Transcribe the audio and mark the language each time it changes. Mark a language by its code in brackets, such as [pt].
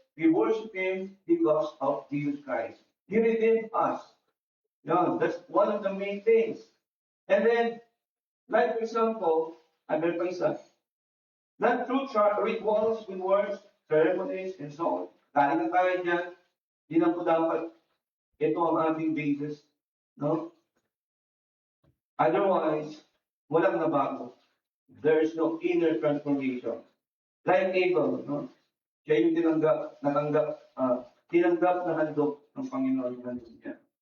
[en] We worship Him because of Jesus Christ. He redeemed us. Yeah, that's one of the main things. And then, like for example, [tl] meron pa isa, [en] not through rituals, with words, ceremonies, and so on. [tl] Galing na tayo dyan, di na po dapat ito ang ating basis. No? Otherwise, walang nabago. [en] There is no inner transformation. Like Abel, no? [tl] Siya yung tinanggap na handog ng Panginoon ng niya.